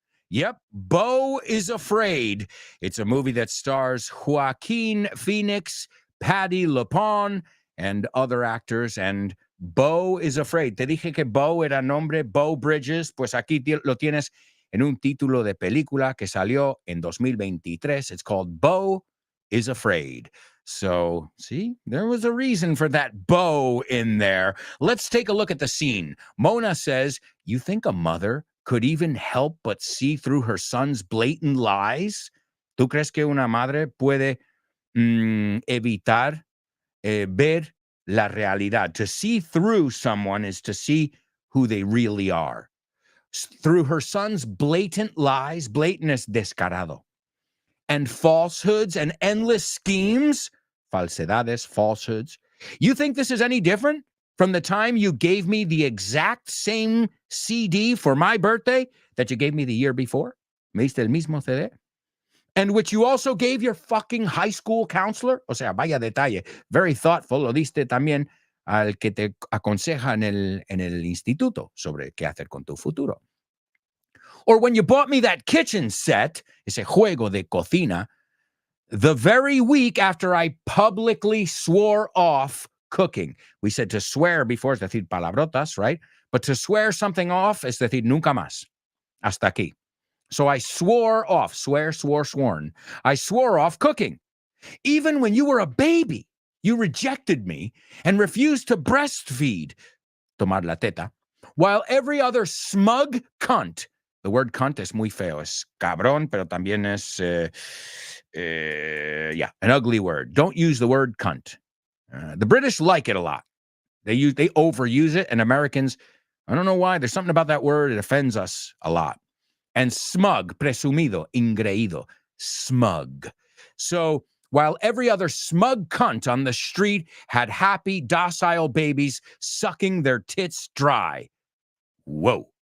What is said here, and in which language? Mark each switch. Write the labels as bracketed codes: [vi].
[en] Yep, Beau is Afraid. It's a movie that stars Joaquin Phoenix, Patti LuPone, and other actors, and Beau is Afraid. [es] Te dije que Beau era nombre, Beau Bridges, pues aquí lo tienes en un título de película que salió en 2023. [en] It's called Beau is Afraid. So, see, there was a reason for that Beau in there. Let's take a look at the scene. Mona says, you think a mother could even help but see through her son's blatant lies? [es] ¿Tú crees que una madre puede evitar ver la realidad? [en] To see through someone is to see who they really are. Through her son's blatant lies, blatant [es] es descarado, [en] and falsehoods and endless schemes, falsedades, falsehoods. You think this is any different from the time you gave me the exact same CD for my birthday that you gave me the year before? [es] Me diste el mismo CD? [en] And which you also gave your fucking high school counselor? [es] O sea, vaya detalle. [en] Very thoughtful. [es] Lo diste también al que te aconseja en el instituto sobre qué hacer con tu futuro. [en] Or when you bought me that kitchen set, [es] ese juego de cocina, [en] the very week after I publicly swore off cooking. We said to swear before [es] es decir palabrotas, [en] right? But to swear something off [es] es decir nunca más. Hasta aquí. [en] So I swore off, sworn. I swore off cooking. Even when you were a baby, you rejected me and refused to breastfeed, [es] tomar la teta, [en] while every other smug cunt The word [es] cunt es muy feo. Es cabrón, pero también es, [en] an ugly word. Don't use the word cunt. The British like it a lot. They overuse it, and Americans, I don't know why. There's something about that word. It offends us a lot. And smug, [es] presumido, ingreído, [en] smug. So while every other smug cunt on the street had happy, docile babies sucking their tits dry. Whoa.